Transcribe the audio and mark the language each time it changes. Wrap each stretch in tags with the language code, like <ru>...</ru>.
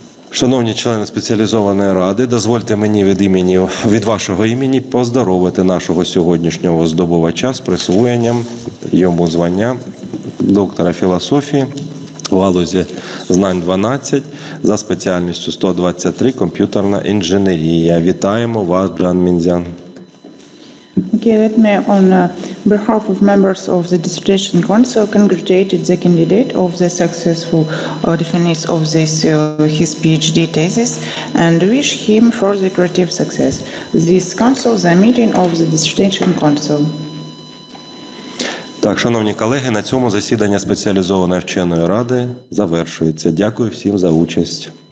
<uk>Шановні члени спеціалізованої ради, дозвольте мені від вашого імені поздоровити нашого сьогоднішнього здобувача з присвоєнням йому звання доктора філософії в галузі знань 12 за спеціальністю 123 комп'ютерна інженерія. Вітаємо вас, Чжан Міньцзян.</uk> <en>Okay, let me on behalf of members of the Dissertation Council, congratulated the candidate of the successful defense of his PhD thesis and wish him further creative success. This council, the meeting of the Dissertation Council.</en> <uk>Так, шановні колеги, на цьому засідання спеціалізованої вченої ради завершується. Дякую всім за участь.</uk>